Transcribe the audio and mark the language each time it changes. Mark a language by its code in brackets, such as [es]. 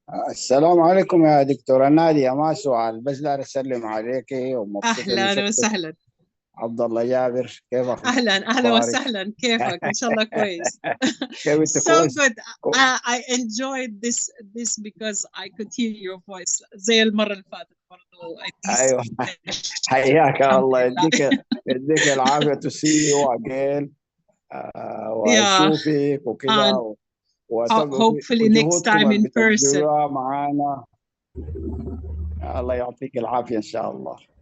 [ar] السلام عليكم يا دكتورة نادية. ما سؤال بس دار أسلم عليك ومبسوط. أهلا وسهلا. عبد الله جابر، كيف أخبارك؟ أهلا وسهلا، كيفك؟ إن شاء الله كويس. [en] So good. I enjoyed this because I could hear your voice [ar] زي المرة اللي فاتت برضو. أيوة حياك الله، يديك العافية. [en] to see you again [ar] وأشوفك وكذا. [en] Hopefully next time in person. [ar] معانا. الله يعطيك العافية إن شاء الله.